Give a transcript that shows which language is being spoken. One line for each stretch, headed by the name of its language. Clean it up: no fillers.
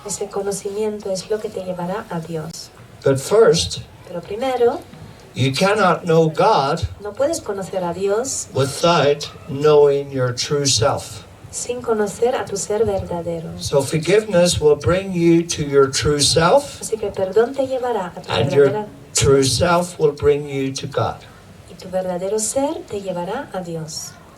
Spanish: ese conocimiento es lo que te llevará a Dios.
English: But first,
Spanish: Pero primero,
English: you cannot know God
Spanish: no puedes conocer a Dios
English: without knowing your true self.
Spanish: sin conocer a tu ser verdadero.
English: So forgiveness will bring you to your true self,
Spanish: Así que el perdón te llevará a tu
English: and
Spanish: verdadera,
English: your true self will bring you to God.
Spanish: y tu verdadero ser te llevará a Dios.